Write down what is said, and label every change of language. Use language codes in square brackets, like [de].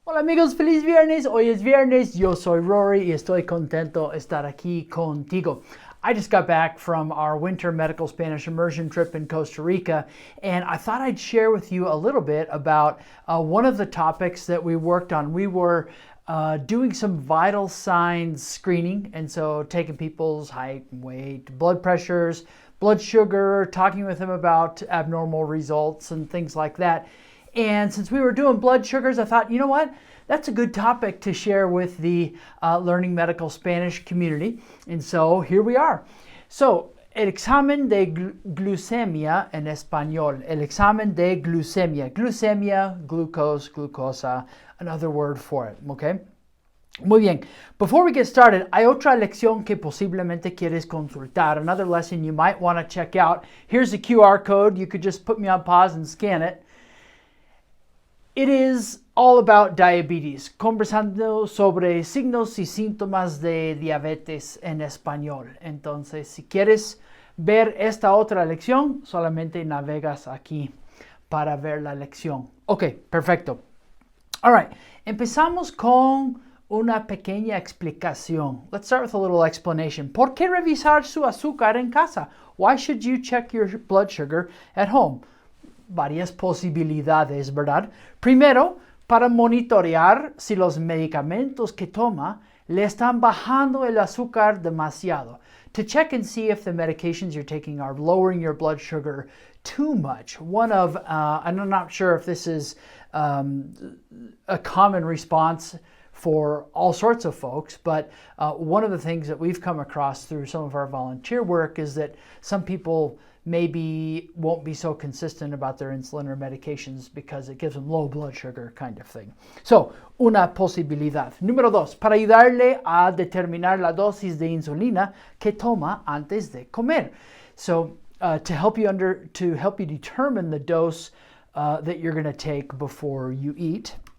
[es] Hola amigos, feliz viernes. Hoy es viernes. Yo soy Rory y estoy contento de estar aquí contigo. [en] I just got back from our winter medical Spanish immersion trip in Costa Rica, and I thought I'd share with you a little bit about one of the topics that we worked on. We were doing some vital signs screening, and so taking people's height, weight, blood pressures, blood sugar, talking with them about abnormal results and things like that. And since we were doing blood sugars, I thought, you know what? That's a good topic to share with the Learning Medical Spanish community. And so here we are. [es] So, el examen de glucemia en español. El examen de glucemia. [en] Glucemia, glucose, glucosa, another word for it, okay? [es] Muy bien. [en] Before we get started, [es] hay otra lección que posiblemente quieres consultar. [en] Another lesson you might want to check out. Here's the QR code. You could just put me on pause and scan it. It is all about diabetes, [es] conversando sobre signos y síntomas de diabetes en español. Entonces, si quieres ver esta otra lección, solamente navegas aquí para ver la lección. Ok, perfecto. [en] All right, [es] empezamos con una pequeña explicación. [en] Let's start with a little explanation. [es] ¿Por qué revisar su azúcar en casa? [en] Why should you check your blood sugar at home? [es] Varias posibilidades, ¿verdad? Primero, para monitorear si los medicamentos que toma le están bajando el azúcar demasiado. [en] To check and see if the medications you're taking are lowering your blood sugar too much. One of, and I'm not sure if this is a common response for all sorts of folks, but one of the things that we've come across through some of our volunteer work is that some people maybe won't be so consistent about their insulin or medications because it gives them low blood sugar kind of thing. [es] So, una posibilidad. Número dos, para ayudarle a determinar la dosis de insulina que toma antes de comer. [en] So, to help you determine the dose that you're going to take before you eat.